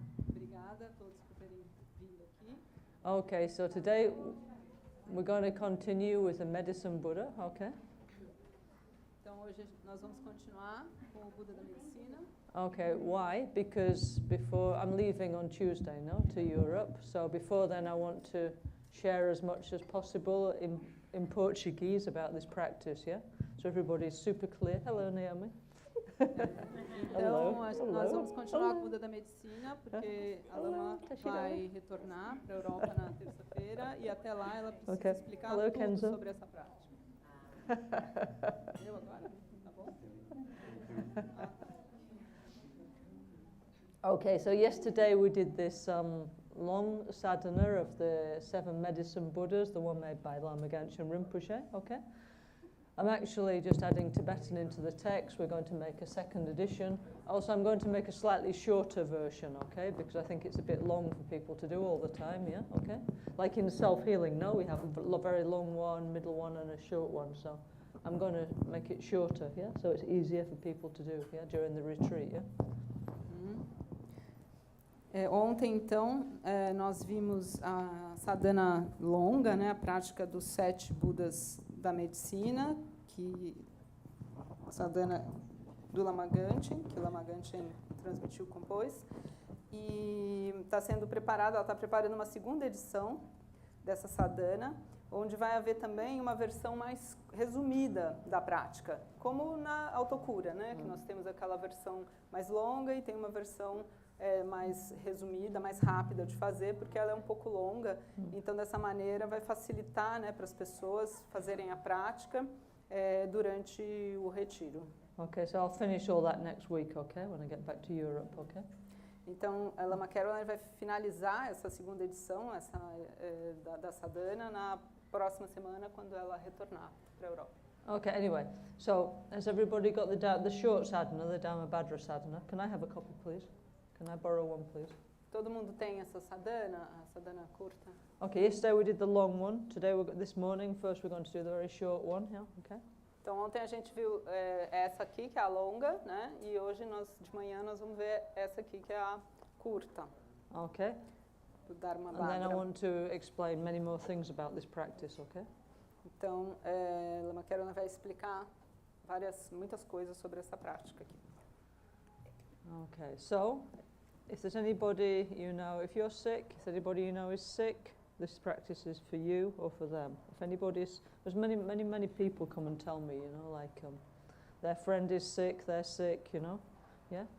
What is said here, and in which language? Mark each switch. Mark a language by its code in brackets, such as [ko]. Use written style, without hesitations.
[pt] Obrigada a todos por terem vindo aqui. [en] Okay, so today we're going to continue with the Medicine Buddha, okay? [pt] Então hoje nós vamos continuar com o Buda da Medicina. [en] Okay, why? Because before, I'm leaving on Tuesday, no, to Europe, so before then I want to share as much as possible in Portuguese about this practice, yeah? So everybody's super clear. Hello, Naomi. [pt] Então, nós vamos continuar com o Buda da Medicina, porque a Lama vai retornar para a Europa na terça-feira e até lá ela precisa explicar tudo sobre essa prática. Eu agora? Tá bom? [en] Okay, so yesterday we did this long sadhana of the 7 medicine Buddhas, the one made by Lama Gangchen Rinpoche, okay? I'm actually just adding Tibetan into the text. We're going to make a second edition. Also, I'm going to make a slightly shorter version, okay? Because I think it's a bit long for people to do all the time, yeah? Okay? Like in self-healing, no? We have a very long one, middle one, and a short one. So I'm going to make it shorter, yeah? So it's easier for people to do, yeah? During the retreat, yeah? [pt] Ontem, então, nós vimos a sadhana longa, né, a prática dos 7 Budas da Medicina, que a sadhana do Lama Gangchen, que o Lama Gangchen transmitiu, compôs, e está sendo preparada, ela está preparando uma segunda edição dessa sadhana, onde vai haver também uma versão mais resumida da prática, como na Autocura, né? Que nós temos aquela versão mais longa e tem uma versão mais resumida, mais rápida de fazer, porque ela é um pouco longa. Então, dessa maneira, vai facilitar, né, para as pessoas fazerem a prática durante o retiro. [en] Okay, so I'll finish all that next week, okay, when I get back to Europe, okay? [pt] Então, a Lama Caroline vai finalizar essa segunda edição da sadhana na próxima semana, quando ela retornar para a Europa. [en] Okay, anyway, so has everybody got the short sadhana, the Dhamma sadhana? Can I have a copy, please? Can I borrow one, please? [pt] Todo mundo tem essa sadhana, a sadhana curta? [en] Okay, yesterday we did the long one. Today, this morning, first we're going to do the very short one, yeah, okay? [pt] Então, ontem a gente viu essa aqui, que é a longa, né? E hoje, de manhã, nós vamos ver essa aqui, que é a curta. [en] Okay. Do Dharma And then I Bhadra. want to explain many more things about this practice, okay? [pt] Então, Lama Caroline vai explicar muitas coisas sobre essa prática aqui. [en] Okay, so if there's anybody you know, if you're sick, if anybody you know is sick, this practice is for you or for them. If anybody's, there's many people come and tell me, you know, like their friend is sick, they're sick, you know, yeah?